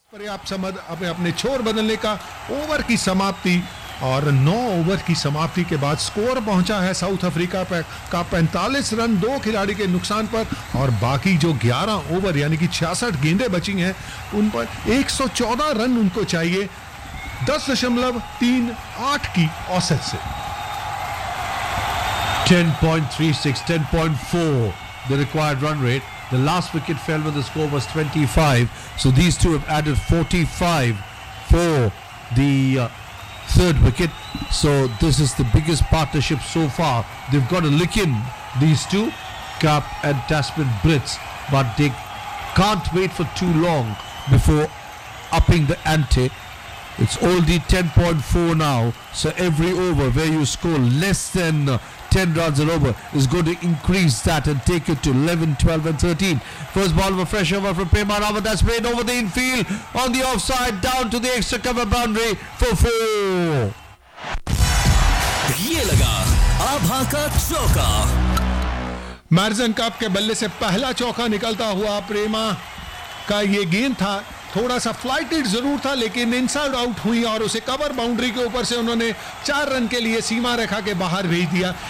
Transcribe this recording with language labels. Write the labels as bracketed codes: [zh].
[hi] आप समझ अपने छोर बदलने का ओवर की समाप्ति और 9 ओवर की समाप्ति के बाद स्कोर पहुंचा है साउथ अफ्रीका का 45 रन 2 खिलाड़ी के नुकसान पर और बाकी जो 11 ओवर यानी कि 66 गेंदें बची हैं उन पर 114 रन उनको चाहिए 10.38 की औसत से 10.36 [en] the required run rate. The last wicket fell when the score was 25, so these two have added 45 for the third wicket, so this is the biggest partnership so far. They've got to lick in these two, Cap and Tasman Brits, but they can't wait for too long before upping the ante. It's only 10.4 now, so every over where you score less than 10 runs an over is going to increase that and take it to 11, 12 and 13. First ball of a fresh over from Prema Rawat, that's played over the infield on the offside down to the extra cover boundary for 4. [hi] ये लगा आभा का चौका। मैरिजन cup के बल्ले से पहला चौका निकलता हुआ प्रेमा का ये गेंद था, थोड़ा सा फ्लाइटेड जरूर था लेकिन इनसाइड आउट हुई और उसे कवर बाउंड्री के ऊपर से उन्होंने 4 रन के लिए सीमा रेखा के बाहर भेज दिया।